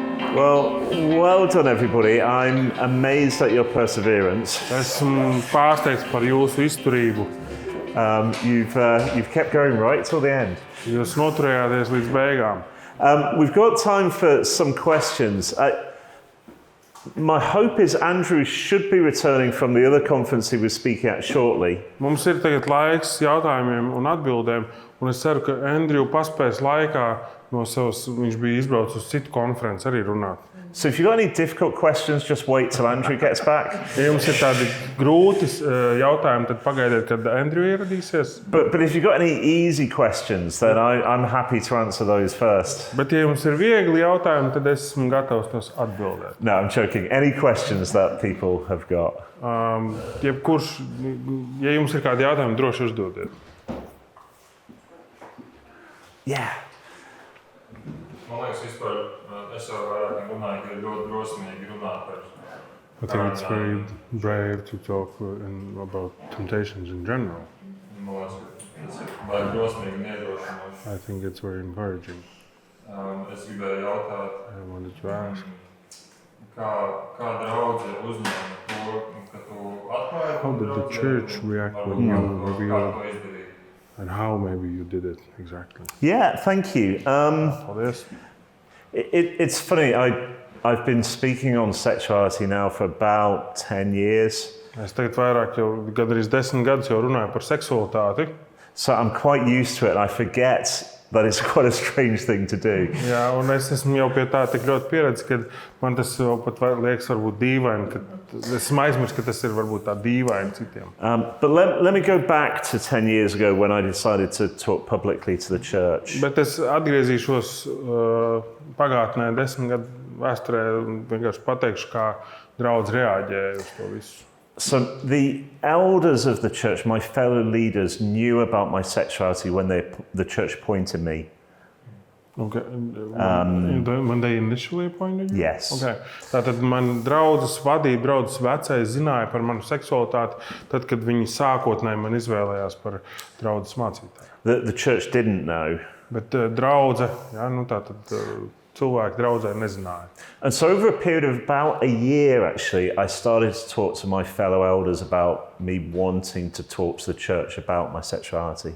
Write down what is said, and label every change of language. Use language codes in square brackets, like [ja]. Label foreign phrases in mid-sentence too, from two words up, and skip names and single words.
[en] Well, well done, everybody. I'm amazed at your perseverance. [lv] Esmu pārsteigts par jūsu izturību. [en] You've kept going right till the end. [lv] Jūs noturējāties līdz beigām. [en] We've got time for some questions. My hope is Andrew should be returning from the other conference he was speaking at shortly. [lv] Mums ir tagad laiks jautājumiem un atbildēm, un es ceru, ka Andrew paspēs laikā no savas, viņš bija izbraucis uz citu konferenci arī runāt. [en] So if you've got any difficult questions, just wait till Andrew gets back. [lv] Ja jums ir tādi grūti jautājumi, tad pagaidiet, kad Andrew ieradīsies. [en] But if you've got any easy questions, then I'm happy to answer those first. [lv] Bet ja jums ir viegli jautājumi, tad es esmu gatavs tos atbildēt. [en] No, I'm joking. Any questions that people have got? [lv] Jebkurš, ja jums ir kādi jautājumi, droši uzdodiet. [en] Yeah. [lv] Man liekas, vispār es jau vairāk runāju, ka ir ļoti drosmīgi runāt par [en] I think it's very brave to talk about temptations in general. [lv] Man liekas, ka tas ir baigi drosmīgi un iedrošinoši. [en] I think it's very encouraging. [lv] Es gribēju jautāt, [en] I wanted to ask, [lv] kā draudze uzņēma to, ka tu atklāji [en] how did the church react when you revealed, [lv] to izdarīt? [en] and how maybe you did it exactly? Yeah, thank you. [lv] Paldies. [en] It's funny, I've been speaking on sexuality now for about 10 years. [lv] Es tagad vairāk jau gandrīz 10 gadus jau runāju par seksualitāti. [en] So I'm quite used to it and I forget that it's quite a strange thing to do. [lv] Jā, un es esmu jau pie tā tik ļoti pieredzis, ka man tas jau pat liekas varbūt dīvaini, ka es esmu aizmirsis, ka tas ir varbūt tā dīvaini citiem. [en] But let me go back to 10 years ago when I decided to talk publicly to the church. [lv] Bet es atgriezīšos pagātnē 10 gadu vēsturē un vienkārši pateikšu, kā draudz reaģēja uz to visu. [en] So the elders of the church, my fellow leaders, knew about my sexuality when the church appointed me. Okay. When they initially appointed you? Yes. Okay. [lv] Tātad man draudzes vadīja, draudzes vecais zināja par manu seksualitāti, tad, kad viņi sākotnēji man izvēlējās par draudzes mācītāju. [en] The church didn't know. [lv] Bet draudze, jā, nu tātad cilvēki draudzē nezināja. [en] And so over a period of about a year, actually, I started to talk to my fellow elders about me wanting to talk to the church about my sexuality.